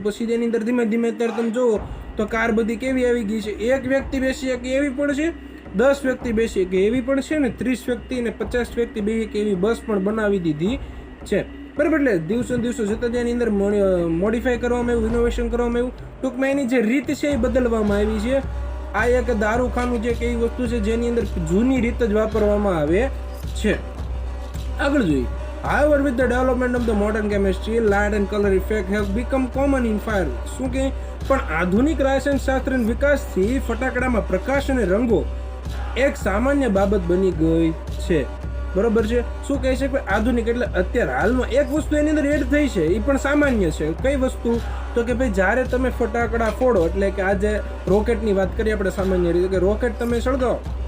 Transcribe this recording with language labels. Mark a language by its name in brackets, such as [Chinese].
[Gujarati] પછી એની અંદર ધીમે ધીમે અત્યારે તમે જુઓ તો કાર બધી કેવી આવી ગઈ છે, 1 વ્યક્તિ બેસી શકે એવી પણ છે, 10 વ્યક્તિ બેસી શકે એવી પણ છે, ને 30 વ્યક્તિ ને 50 વ્યક્તિ બેસી શકે એવી બસ પણ બનાવી દીધી છે, બરાબર. એટલે દિવસો દિવસો જતાં એની અંદર મોડિફાઈ કરવામાં આવ્યું, ઇનોવેશન કરવામાં આવ્યું. ટૂંકમાં એની જે રીત છે એ બદલવામાં આવી છે. આ એક દારૂખાનું જે કઈ વસ્તુ છે જેની અંદર જૂની રીત જ વાપરવામાં આવે છે. આગળ જોઈએ. [English] However, with the development of the modern chemistry, light and color effect have become common in fireworks. [Gujarati] શું કે પણ આધુનિક રસાયણશાસ્ત્રના વિકાસથી ફટાકડામાં પ્રકાશ અને રંગો એક સામાન્ય બાબત બની ગઈ છે, બરોબર છે. શું કહે છે કે આધુનિક એટલે અત્યારે હાલમાં એક વસ્તુ એની અંદર એડ થઈ છે, એ પણ સામાન્ય છે. કઈ વસ્તુ? તો કે ભાઈ જ્યારે તમે ફટાકડા ફોડો, એટલે કે આજે રોકેટની વાત કરીએ આપણે સામાન્ય રીતે, કે રોકેટ તમે સળગાવો